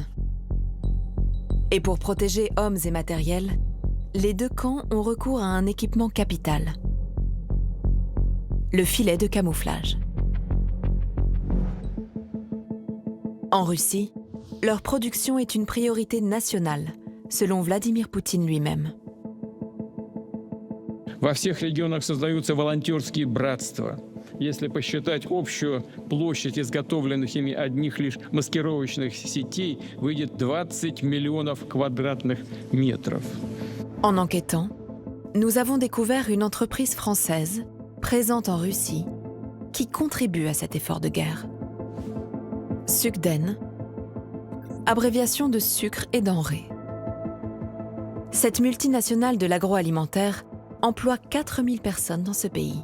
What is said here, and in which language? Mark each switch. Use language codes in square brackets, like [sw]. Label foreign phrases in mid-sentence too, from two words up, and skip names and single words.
[fr] Et pour protéger hommes et matériel, les deux camps ont recours à un équipement capital. Le filet de camouflage. En Russie, leur production est une priorité nationale, selon Vladimir Poutine lui-même. [ru] Во всех регионах создаются волонтерские братства. Если посчитать общую площадь изготовленных ими одних лишь маскировочных сетей, выйдет 20 миллионов квадратных метров. [fr] En enquêtant, nous avons découvert une entreprise française, présente en Russie, qui contribue à cet effort de guerre. Sukden, abréviation de sucre et denrées. Cette multinationale de l'agroalimentaire emploie 4000 personnes dans ce pays.